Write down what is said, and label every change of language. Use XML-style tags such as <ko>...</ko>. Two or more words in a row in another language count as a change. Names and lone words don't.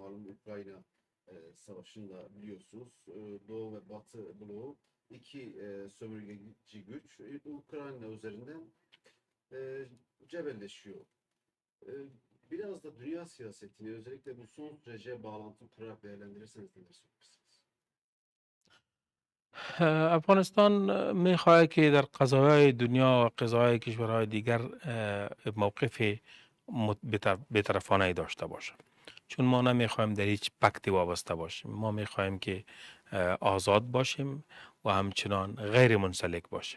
<tr>Malum Ukrayna savaşında biliyorsunuz Doğu ve Batı bloğu iki sömürgeci güç Ukrayna üzerinden cebelleşiyor. Biraz da dünya siyasetini özellikle bu son sürece bağlantı kurarak değerlendirirseniz neler söylersiniz?</tr> <fa>افغانستان میخواهد که در قضایای دنیا و قضایای کشورهای دیگر موقف بیطرفانه داشته باشه، چون ما نمیخوایم در هیچ پکتی وابسته باشیم. ما میخوایم که آزاد باشیم و همچنان غیر منسلک باشیم.</fa>